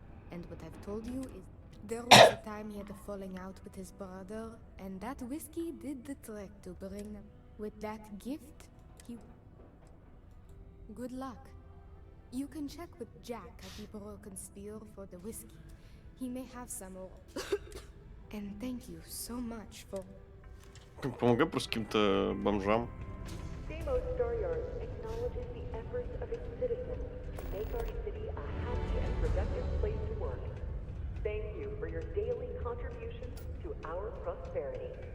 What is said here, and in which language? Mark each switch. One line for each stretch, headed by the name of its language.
English: And what I've told you is there was a time he had a falling out with his brother, and that whiskey did the trick to bring them. With that gift, he... Good luck. You can check with Jack at the Broken Spear for the whiskey. He may have some more. And thank you so much for...
Russian: Помогай просто каким-то бомжам.
English: Deimos Staryard acknowledges the efforts of its citizens to make our city a happy and productive place to work. Thank you for your daily contributions to our prosperity.